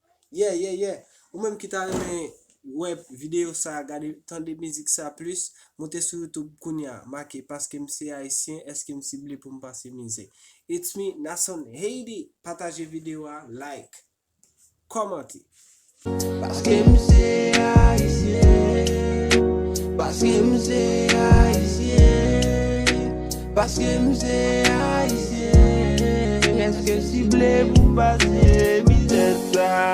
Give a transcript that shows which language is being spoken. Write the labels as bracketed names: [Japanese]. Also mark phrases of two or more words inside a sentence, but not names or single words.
[English] Yeah, yeah, yeah. [Haitian Creole] Ou menm ki ta renmen wè videyo sa, gade, tande mizik sa plis, monte sou YouTube kounye a, make Paske M Se Ayisyen, èske M Si Ble pou m pase mizik. [English] It's me, Nason Haiti. [Haitian Creole] Pataje videyo a, like, kòmante. Paske m se Ayisyen, paske m se Ayisyen. Paske m se Ayisyen, eske sible pou pase mizè sa?